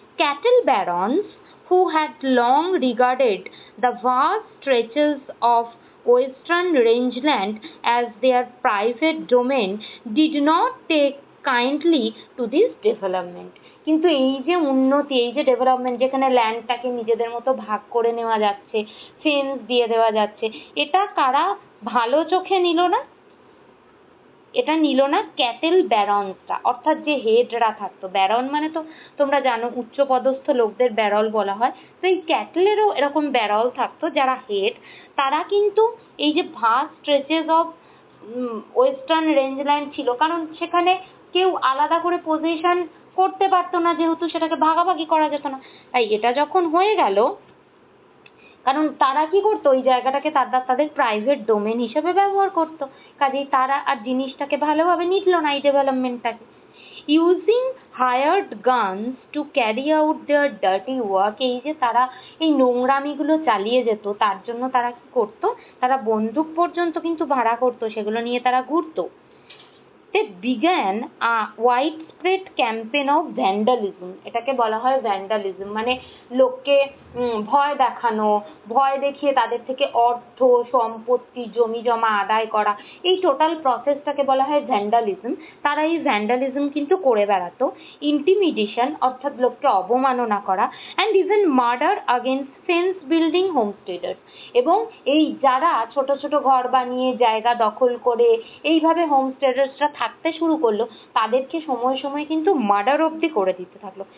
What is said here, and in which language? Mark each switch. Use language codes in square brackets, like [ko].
[en] Cattle barons who had long regarded the vast stretches of western rangeland as their private domain did not take kindly to this development. [bn] কিন্তু এই যে উন্নতি, এই যে development, যেখানে ল্যান্ডটাকে নিজেদের মতো ভাগ করে নেওয়া যাচ্ছে, ফেন্স দিয়ে দেওয়া যাচ্ছে, এটা কারা ভালো চোখে নিল না? এটা নিল না ক্যাটেল ব্যারনসরা, অর্থাৎ যে হেডরা থাকতো। ব্যারন মানে তো তোমরা জানো উচ্চপদস্থ লোকদের ব্যারল বলা হয়, তো এই ক্যাটেলেরও এরকম ব্যারল থাকতো যারা হেড, তারা কিন্তু এই যে [en] vast stretches of western rangeland [bn] ছিল, কারণ সেখানে কেউ আলাদা করে পজিশন করতে পারতো না, যেহেতু সেটাকে ভাগাভাগি করা যেত না। তাই এটা যখন হয়ে গেল, কারণ তারা কি করতো, ওই জায়গাটাকে তাদের প্রাইভেট ডোমেন হিসেবে ব্যবহার করতো, কাজেই তারা আর জিনিসটাকে ভালোভাবে নিতল না এই ডেভেলপমেন্টটাকে। [en] using hired guns to carry out their dirty work, [bn] এই যে তারা এই নোংরামিগুলো চালিয়ে যেত, তার জন্য তারা কি করতো, তারা বন্দুক পর্যন্ত কিন্তু ভাড়া করতো, সেগুলো নিয়ে তারা ঘুরতো। [en] They began a widespread campaign of vandalism. [bn] এটাকে বলা হয় ভ্যান্ডালিজম, মানে লোককে ভয় দেখানো, ভয় দেখিয়ে তাদের থেকে অর্থ সম্পত্তি জমি জমা আদায় করা, এই টোটাল প্রসেসটাকে বলা হয় ভ্যান্ডালিজম। তারা এই ভ্যান্ডালিজম কিন্তু করে বেড়াতো। ইন্টিমিডেশন অর্থাৎ লোককে অবমাননা করা, [en] and even murder against fence building homesteaders, [bn] এবং এই যারা ছোট ছোট ঘর বানিয়ে জায়গা দখল করে এইভাবে হোমস্টেডার্সরা থাকতে শুরু করলো, তাদেরকে সময় সময় কিন্তু মার্ডার অবধি করে দিতে থাকলো।